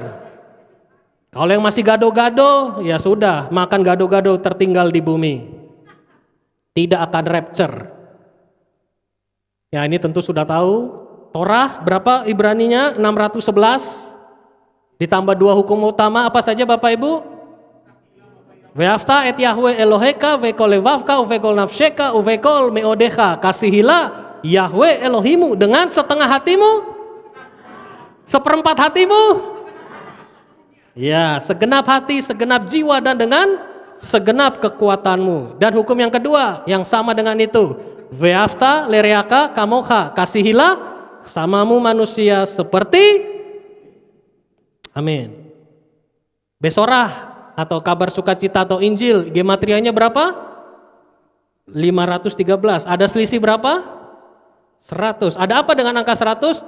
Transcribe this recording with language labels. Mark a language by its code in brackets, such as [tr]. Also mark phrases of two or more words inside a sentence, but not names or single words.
[id] Kalau yang masih gado-gado, ya sudah, makan gado-gado tertinggal di bumi. Tidak akan rapture. Ya ini tentu sudah tahu. Torah berapa Ibraninya? 611. Ditambah 2 hukum utama apa saja Bapak Ibu? [he] ואהבת את יהוה אלהיך בכל לבבך ובכל נפשך ובכל מאדך. [id] Kasihilah Yahweh Elohimu dengan setengah hatimu, seperempat hatimu, ya segenap hati, segenap jiwa, dan dengan segenap kekuatanmu. Dan hukum yang kedua yang sama dengan itu, [he] ואהבת לרעך כמוך. [id] Kasihilah samamu manusia seperti, amin. Besorah atau kabar sukacita atau Injil, gematrianya berapa? 513. Ada selisih berapa? 100. Ada apa dengan angka 100?